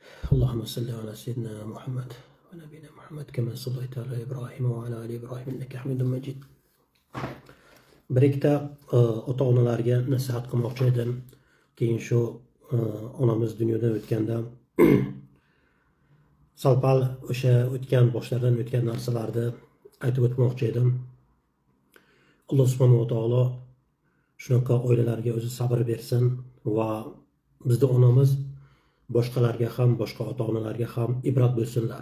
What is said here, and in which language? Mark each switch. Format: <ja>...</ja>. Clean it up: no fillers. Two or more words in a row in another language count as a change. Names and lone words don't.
<ar>اللهم صل على سيدنا محمد ونبينا محمد كما صليت على إبراهيم وعلى آل إبراهيم إنك حميد مجيد.</ar> <uz>Bir ikkita ota-onalarga nasihat qilmoqchi edim. Keyin shu onamiz dunyodan o'tganda salpal o'sha o'tgan boshlaridan o'tgan narsalarni aytib o'tmoqchi edim. Alloh subhanahu va taolo shunaqa oilalarga o'zi sabr bersin va bizning onamiz boshqalarga ham, boshqa ota-onalarga ham ibrat bo'lsinlar.</uz>